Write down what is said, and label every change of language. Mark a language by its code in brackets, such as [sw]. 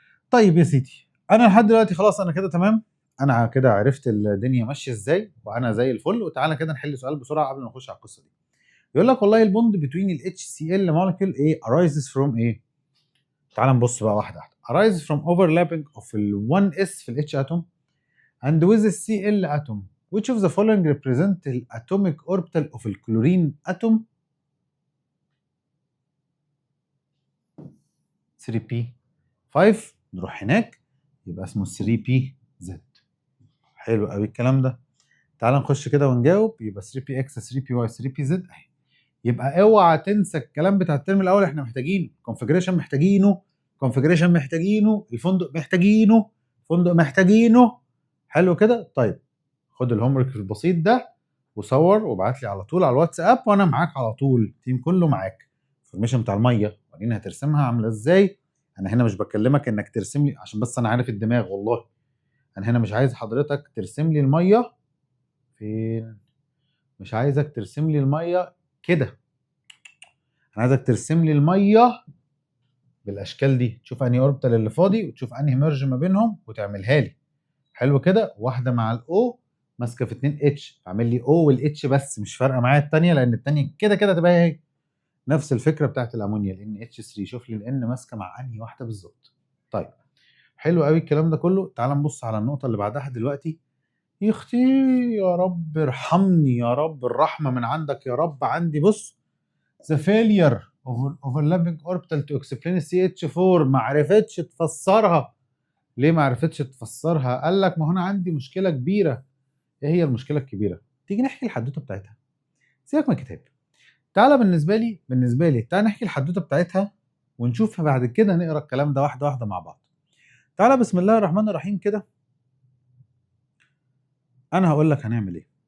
[ar] طيب يا سيدي، انا لحد دلوقتي خلاص انا كده تمام. انا كده عرفت الدنيا ماشيه ازاي وانا زي الفل. وتعالى كده نحل سؤال بسرعه قبل ما نخش على القصه دي. يقول لك والله البوند بتوين ال HCl molecule ايه [en] arises from [ar] ايه؟ تعال نبص بقى واحده واحده. [en] arises from overlapping of ال 1s في ال H atom and with the Cl atom. Which of the following represent the atomic orbital of the chlorine atom؟ 3p 5. [ar] نروح هناك يبقى اسمه 3pz. حلو قوي الكلام ده. تعال نخش كده ونجاوب. يبقى 3px 3py 3pz اهي. يبقى اوعى تنسى الكلام بتاع الترم الاول. احنا محتاجينه كونفجريشن، محتاجينه كونفجريشن، محتاجينه الفندق، محتاجينه فندق، محتاجينه. حلو كده. طيب خد الهوم ورك البسيط ده وصور وابعت لي على طول على الواتساب وانا معاك على طول، التيم كله معاك. الفورميشن بتاع الميه ورينا هترسمها عامله ازاي. انا هنا مش بكلمك انك ترسم لي عشان بس انا عارف الدماغ، والله انا هنا مش عايز حضرتك ترسم لي الميه فين، مش عايزك ترسم لي الميه كده، انا عايزك ترسم لي الميه بالاشكال دي. تشوف انهي اوربيتال اللي فاضي وتشوف انهي ميرج ما بينهم وتعملها لي. حلو كده. واحده مع الاو ماسكه في 2 اتش، اعمل لي او والاتش بس، مش فارقه معايا الثانيه لان الثانيه كده كده تبقى هي نفس الفكره بتاعت الامونيا ال اتش 3. شوف لي الان ماسكه مع انهي واحده بالظبط. طيب حلو قوي الكلام ده كله. تعال نبص على النقطه اللي بعدها دلوقتي. يا اختي يا رب ارحمني، يا رب الرحمه من عندك يا رب. عندي بص [en] the failure of overlapping orbital to explain CH4. [ar] ما عرفتش تفسرها. ليه ما عرفتش تفسرها؟ قال لك ما هنا عندي مشكله كبيره. ايه هي المشكله الكبيره؟ تيجي نحكي الحدوته بتاعتها. سيبك من الكتاب، تعالى بالنسبه لي تعالى نحكي الحدوته بتاعتها ونشوف بعد كده نقرا الكلام ده واحده واحده مع بعض. تعالى بسم الله الرحمن الرحيم كده، انا هقول لك هنعمل ايه.